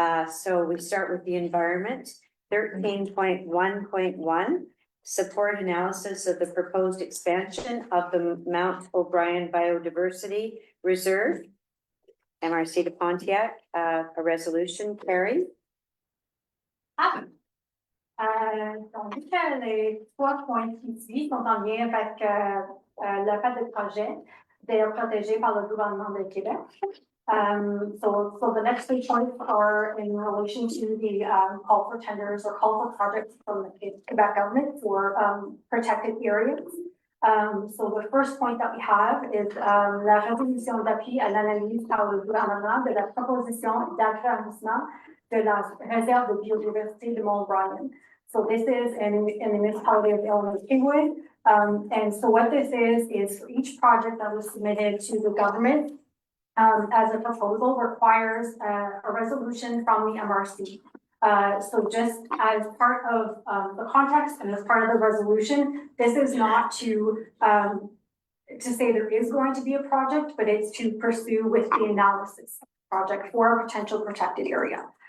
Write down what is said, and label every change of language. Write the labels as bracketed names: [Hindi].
[English] So we start with the environment, 13.1.1, support analysis of the proposed expansion of the Mount O'Brien Biodiversity Reserve, MRC de Pontiac, a resolution, Carrie. [French] Donc, vu que les 3 points qui suivent sont en lien avec le fait de projet d'être protégé par le gouvernement de Québec. [English] So the next 3 points are in relation to the call for tenders or call for projects from the Quebec government for protected areas. So the first point that we have is [French] la résolution d'appui à l'analyse par le gouvernement de la proposition d'agrandissement de la réserve de biodiversité de Mont Brian. [English] So this is in the municipality of Illinois-Kingwood. And so what this is for each project that was submitted to the government as a proposal requires a resolution from the MRC. So just as part of the context and as part of the resolution, this is not to say there is going to be a project, but it's to pursue with the analysis project for a potential protected area.